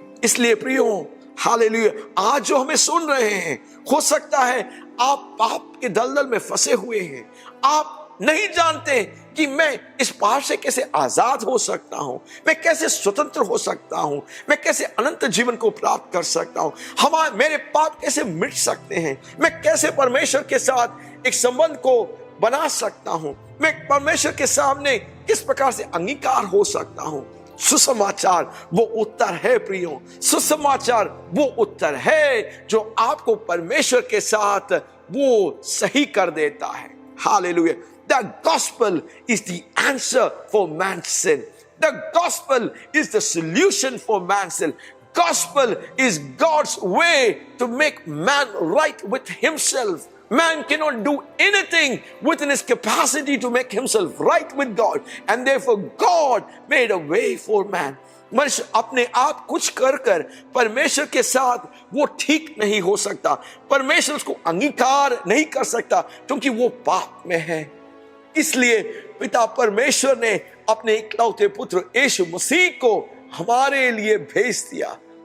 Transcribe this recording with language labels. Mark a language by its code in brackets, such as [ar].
[hi] इसलिए प्रियो, हालेलुया, आज जो हमें सुन रहे हैं, हो सकता है आप पाप के दलदल में फंसे हुए हैं, आप नहीं जानते कि मैं इस पाप से कैसे आजाद हो सकता हूं, मैं कैसे स्वतंत्र हो सकता हूं, मैं कैसे अनंत जीवन को प्राप्त कर सकता हूं, मेरे पाप कैसे मिट सकते हैं, मैं कैसे परमेश्वर के साथ एक संबंध को बना सकता हूं, मैं परमेश्वर के सामने किस प्रकार से अंगीकार हो सकता हूं। सुसमाचार वो उत्तर है प्रियो, सुसमाचार वो उत्तर है जो आपको परमेश्वर के साथ वो सही कर देता है। Hallelujah. [en] The gospel is the answer for man's sin. The gospel is the solution for man's sin. Gospel is God's way to make man right with himself. Man cannot do anything within his capacity to make himself right with God, and therefore God made a way for man. [hi] मनुष्य अपने आप कुछ कर कर परमेश्वर के साथ वो ठीक नहीं हो सकता, परमेश्वर उसको अंगीकार नहीं कर सकता क्योंकि वो पाप में है। इसलिए पिता परमेश्वर ने अपने इकलौते पुत्र यीशु मसीह को हमारे लिए भेज दिया